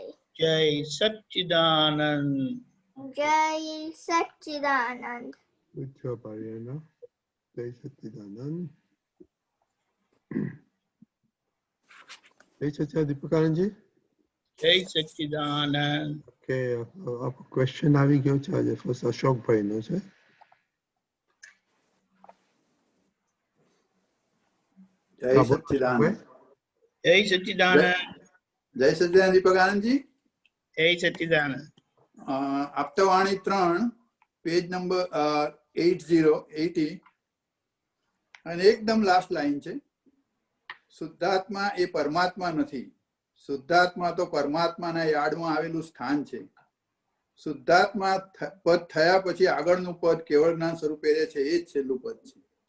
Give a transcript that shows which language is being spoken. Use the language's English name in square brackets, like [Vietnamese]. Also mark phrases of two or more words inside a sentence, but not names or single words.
[Hindi] जय सच्चिदानंद। जय सच्चिदानंद। [English] Good job, Ariana. [Hindi] Jai Satchidanand. Jai Satchidanand, Deepakanand ji. जय सच्चिदानंद। [Gujarati] Okay, आपको question આવી ગયો છે આજે ફર્સ્ટ અશોકભાઈ નો છે. [Hindi] जय सच्चिदानंद। जय सच्चिदानंद। जय सच्चिदानंद दीपकानंद जी। जय सच्चिदानंद। [Gujarati] આપતાવાણી 3 પેજ નંબર 80 અને એકદમ લાસ્ટ લાઈન છે, શુદ્ધાત્મા એ પરમાત્મા નથી, શુદ્ધાત્મા તો પરમાત્માના યાર્ડમાં આવેલું સ્થાન છે. શુદ્ધાત્મા પદ થયા પછી આગળનું પદ કેવળ જ્ઞાન સ્વરૂપે રહે છે, એ જ છેલ્લું પદ છે.